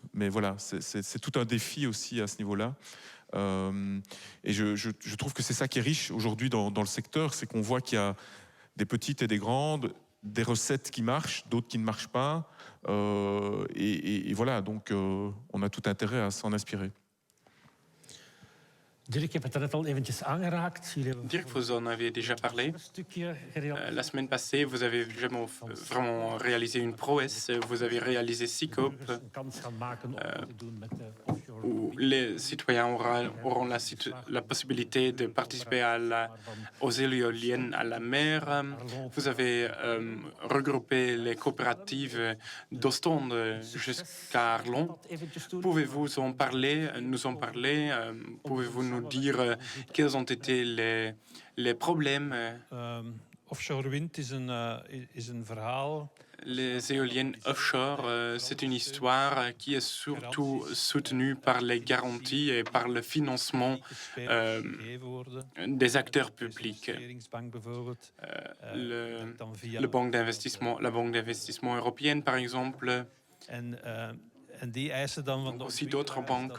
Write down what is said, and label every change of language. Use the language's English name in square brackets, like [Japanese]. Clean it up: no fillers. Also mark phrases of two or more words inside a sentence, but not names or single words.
[French] Mais voilà, c'est tout un défi aussi à ce niveau-là. Et je trouve que c'est ça qui est riche aujourd'hui dans le secteur, c'est qu'on voit qu'il y a des petites et des grandes, des recettes qui marchent, d'autres qui ne marchent pas. Et voilà, donc on a tout intérêt à s'en inspirer. [Dutch] Dirk, je hebt het net al eventjes aangeraakt. Dirk, [French] vous en avez déjà parlé. La semaine passée, vous avez vraiment réalisé une prouesse. Vous avez réalisé SICOP, où les citoyens auront la possibilité de participer aux éoliennes à la mer. Vous avez regroupé les coopératives d'Ostende jusqu'à Arlon. Pouvez-vous nous en parler? Pouvez-vous nous dire quels ont été les problèmes? [Dutch] Offshore wind is een verhaal. [French] Les éoliennes offshore, c'est une histoire qui est surtout soutenue par les garanties et par le financement des acteurs publics. La banque d'investissement européenne, par exemple, aussi d'autres banques.